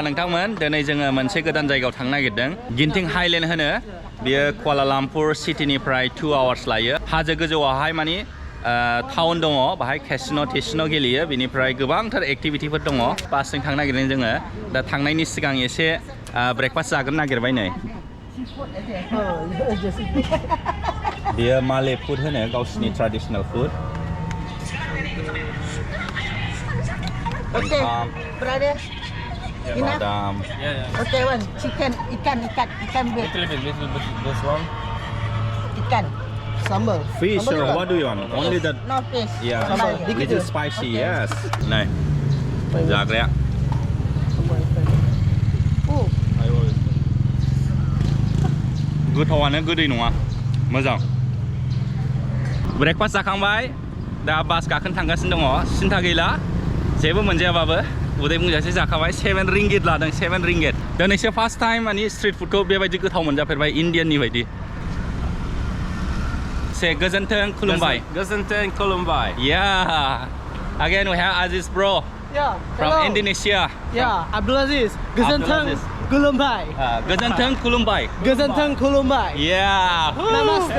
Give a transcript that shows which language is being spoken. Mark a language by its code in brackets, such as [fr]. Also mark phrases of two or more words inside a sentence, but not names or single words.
[brx] नोंथांमोन दिनै जोङो मोनसे गोदान जायगायाव थांनो नागिरदों गिन्टिं हाइलेन्ड होनो बियो कुआला लामपुर सिटीनिफ्राय 2 आवार्स लायो हाजो गोजौआवहाय मानि टाउन दङ बाहाय केसिनो गेलेयो बेनिफ्राय गोबांथार एक्टिभिटिफोर दङ बासजों थांनो नागिरदों जोङो दा थांनायनि सिगां एसे ब्रेकफास्ट जाग्रोनो नागिरबाय नै बियो माले फुड होनो गावसिनि [en] traditional food Okay, brother. Badam. Okay, one chicken, [ms] ikan bed. [en] Little bit this one. [ms] Ikan, sambal. [en] Fish [ms] Sambal [en] or [ms] juga? [en] what do you want? Only that. No fish. Yeah, [ms] Sambal. [en] little spicy. Okay. Yes. Này, [brx] जाग्राया. गोथावानो गोदै नङा मोजां ब्रेकफास्ट जाखांबाय दा बास गाखोनो थांगासिनो दङ सिन्था गैला जेबो मोनजायाबाबो उदै बुंजासे जाखाबाय 7 रिंगिट लादों 7 रिंगिट दिनैसो [en] first time [brx] मानि [en] street food [brx] बेबायदि गोथाव मोनजाफेरबाय इन्डियाननि बायदि से गोजोन्थों खुलुमबाय Genting, Pwibai. [en] Yeah again we have Aziz bro Yeah. from hello. Indonesia Yeah, Abdulaziz. Genting, Abdulaziz. [brx] Pwibai. Genting Pwibai Genting, Pwibai. [en] yeah Namaste.